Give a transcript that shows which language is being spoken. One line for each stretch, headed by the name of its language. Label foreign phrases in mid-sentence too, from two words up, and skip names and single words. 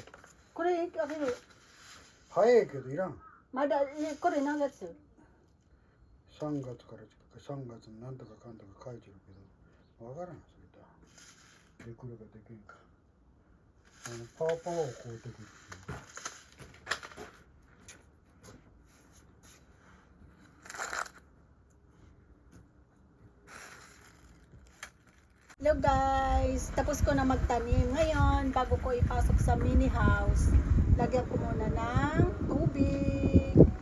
Japanese: これあげる。早いけどいらん。まだこれ何月？3月から3月になんとかかんとか書いてるけど、わからんそれだ。できるかできんか。パワーをこうてくるっていう。
English: Hello guys,
Filipino: tapos ko na magtanim. Ngayon, bago ko ipasok sa
English: mini house,
Filipino: lagyan ko muna ng tubig.